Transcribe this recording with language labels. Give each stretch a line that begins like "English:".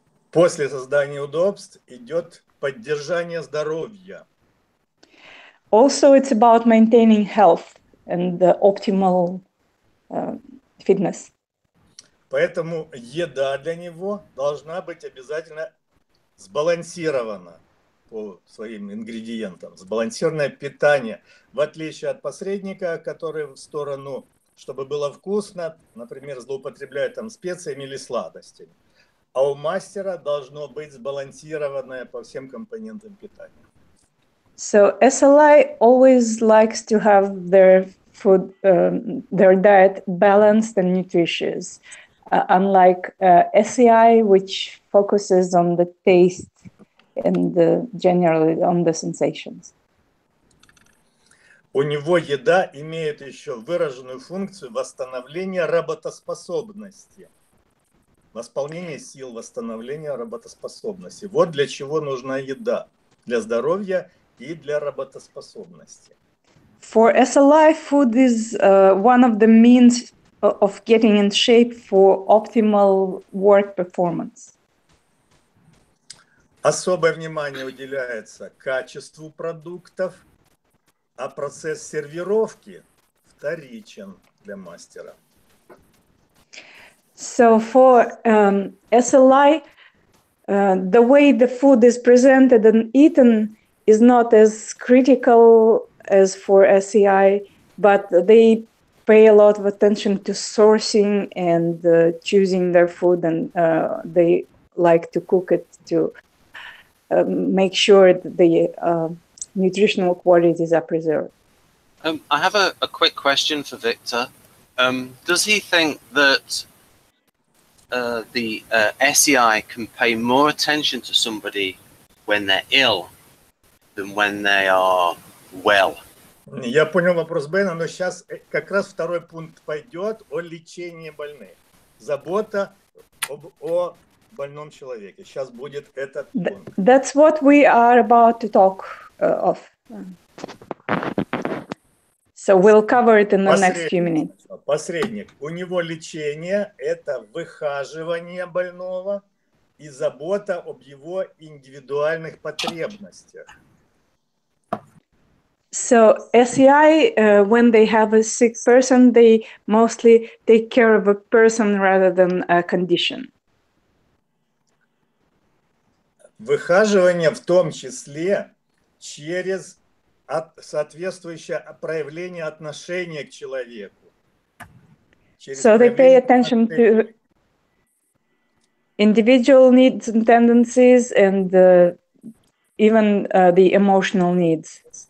Russian: После создания удобств идет поддержание здоровья.
English: Also, it's about maintaining health and the optimal fitness.
Russian: Поэтому еда для него должна быть обязательно сбалансирована по своим ингредиентам. Сбалансированное питание, в отличие от посредника, который в сторону, чтобы было вкусно, например, злоупотребляет там специями или сладостями. А у мастера должно быть сбалансированное по всем компонентам питания.
English: So SLI always likes to have their food, their diet balanced and nutritious, unlike SEI, which focuses on the taste and generally on the sensations.
Russian: У него еда имеет еще выраженную функцию восстановления работоспособности. Восполнение сил, восстановление работоспособности. Вот для чего нужна еда. Для здоровья и для работоспособности.
English: For SLI, food is one of the means of getting in shape for optimal work performance.
Russian: Особое внимание уделяется качеству продуктов, а процесс сервировки вторичен для мастера.
English: So for SLI, the way the food is presented and eaten is not as critical as for SEI, but they pay a lot of attention to sourcing and choosing their food, and they like to cook it to make sure that the nutritional qualities are preserved. I have a quick question for Viktor. Does he think that the SEI can pay more attention to somebody when they're ill than when they are well?
Russian: Я понял вопрос Бена, но сейчас как раз второй пункт пойдет о лечении больных. Забота о больном человеке. Сейчас будет этот пункт.
English: That's what we are about to talk of. So we'll cover it in the next few minutes.
Russian: Посредник. У него лечение – это выхаживание больного и забота об его индивидуальных потребностях.
English: So SEI, when they have a sick person, they mostly take care of a person rather than a condition.
Russian: Выхаживание в том числе через соответствующее проявление отношения к человеку.
English: So they pay attention to individual needs and tendencies and even the emotional needs.